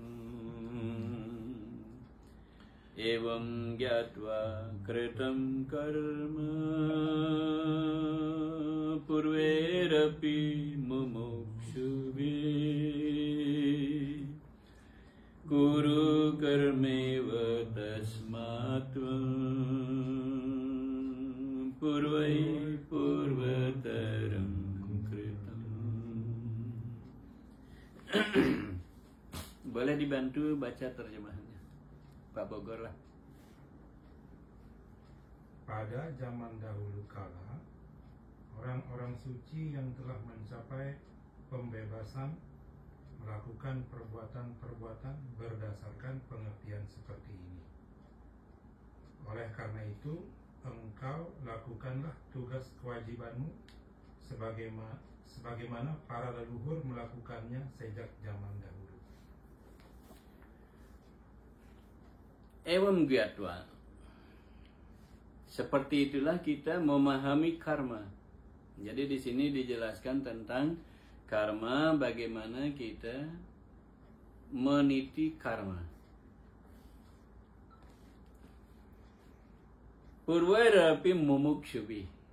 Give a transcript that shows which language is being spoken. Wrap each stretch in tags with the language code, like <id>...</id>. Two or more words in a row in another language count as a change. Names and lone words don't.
<sa>एवं ज्ञात्वा कृतं कर्म पूर्वैरपि मुमुक्षुभिः कुरु कर्मैव तस्मात्त्वं पूर्वैः पूर्वतरं कृतम्.</sa> <id>Boleh dibantu baca terjemahannya Pak Bogor lah. Pada zaman dahulu kala, orang-orang suci yang telah mencapai pembebasan melakukan perbuatan-perbuatan berdasarkan pengertian seperti ini. Oleh karena itu, engkau lakukanlah tugas kewajibanmu sebagaimana para leluhur melakukannya sejak zaman dahulu.</id> <sa>एवं ज्ञात्वा.</sa> <id>Seperti itulah kita memahami karma. Jadi di sini dijelaskan tentang karma, bagaimana kita meniti karma.</id> <sa>पूर्वैरपि मुमुक्षुभिः.</sa>